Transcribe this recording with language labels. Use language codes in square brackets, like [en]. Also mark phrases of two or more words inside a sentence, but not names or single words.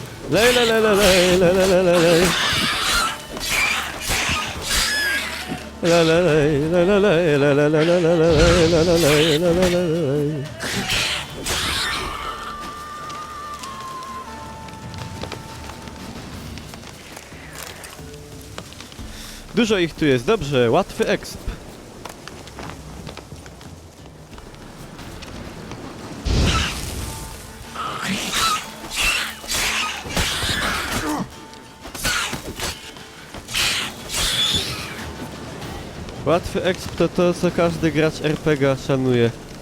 [pl] Lej, lej, lej, lej, lej, lej, lej, lej, lej. La la lej, la la lej, la la la la la la lej, la la lej, la la la lej. Dużo ich tu jest, dobrze, łatwy exp. Łatwy exp to to, co każdy gracz RPG szanuje.